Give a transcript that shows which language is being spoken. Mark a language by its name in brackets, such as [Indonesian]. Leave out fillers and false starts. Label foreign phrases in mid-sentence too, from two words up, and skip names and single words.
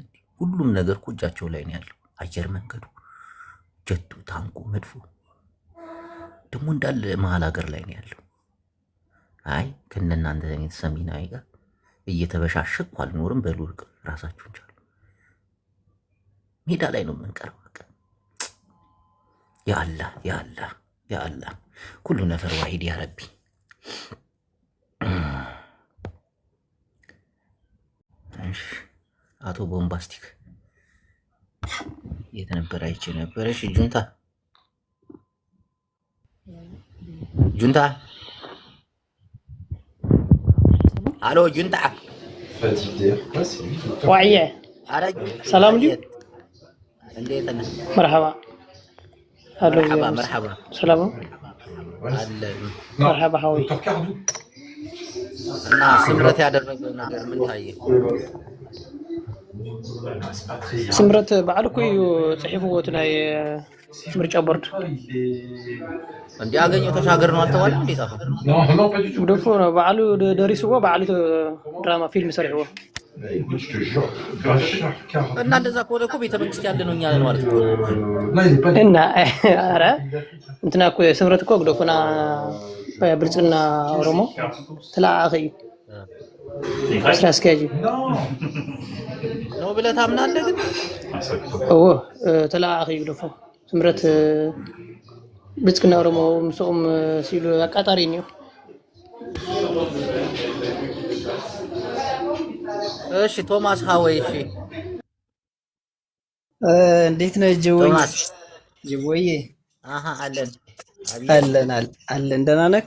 [Amharic] ሁሉም ነገር እኮ እጃቸው ላይ ነው ያለው። አየር መንገዱ፣ ጀቱ፣ ታንኩ፣ መድፎ ደግሞ እንዳለ መሀል ሀገር ላይ ነው ያለው። አይ ከእናንተ ሰሚናዊ ጋር እየተበሻሸኩ አልኖርም በሉ። ራሳችሁን ቻሉ። ሜዳ ላይ ነው የምንቀረው። [Arabic] يا الله كل نفر واحد يا ربي። [Amharic] አቶ ቦምባስቲክ የተነበረ አይቼ ነበረሽ። ጁንታ አሎ ጁንታ [Tigrinya] ዋዕየ ሰላም ልዩ [Amharic] እንዴት ነህ? [Tigrinya] መርሐባ አሎ መርሐባ [Amharic] ሰላም አለን። [Tigrinya] መርሐባ ሀዊ [Amharic] እና ስምረት ያደረገው ነገር ምን ታየ? [Tigrinya] ስምረት በዓል እኮ እዩ ጽሒፍዎ እቲ ናይ ምርጫ ቦርድ [Amharic] እንዲያገኘው ተሻገር ነው አልተባለም እንዴ? ጻፈው [Tigrinya] ደፎ በዓሉ ደሪስዎ በዓሉ ድራማ ፊልም ሰሪሕዎ [Amharic] እና እንደዛ ከሆነ እኮ ቤተ መንግስት ያለ ነው እኛ ማለት ነው። እና ኧረ እንትና እኮ ስምረት እኮ ግደፎና ብልጽግና ኦሮሞ [Tigrinya] ተላኣኺ እዩ [Amharic] ስራ አስኪያጅ ነው ብለህ ታምናለህ? ግን [Tigrinya] ተላኣኺ እዩ ግደፎ ስምረት ብልጽግና ኦሮሞ ምስኦም ሲሉ [Amharic] አቃጣሪ ነው። እሺ ቶማስ ሀወይ እሺ እንዴት ነህ ጅቦዬ? ጅቦዬ አለን ደህና ነህ?